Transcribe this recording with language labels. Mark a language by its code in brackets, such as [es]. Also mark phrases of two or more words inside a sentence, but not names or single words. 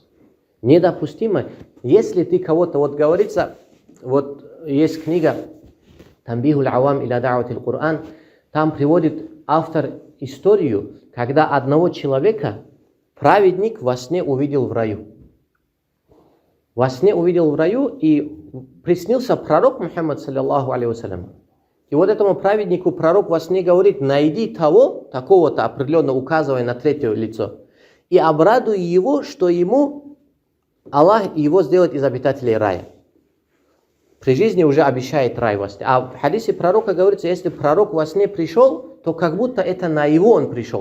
[ru] Недопустимо, если ты кого-то, вот говорится, вот есть книга «Тамбихуль авам иля да'ватил Кур'ан», там приводит автор историю, когда одного человека праведник во сне увидел в раю. Во сне увидел в раю, и приснился пророк Мухаммад, [ar] صلى الله عليه وسلم. [ru] И вот этому праведнику пророк во сне говорит: найди того, такого-то, определенно указывая на третье лицо, и обрадуй его, что ему Аллах его сделает из обитателей рая. При жизни уже обещает рай во сне. А в хадисе пророка говорится, если пророк во сне пришел, то как будто это на его он пришел.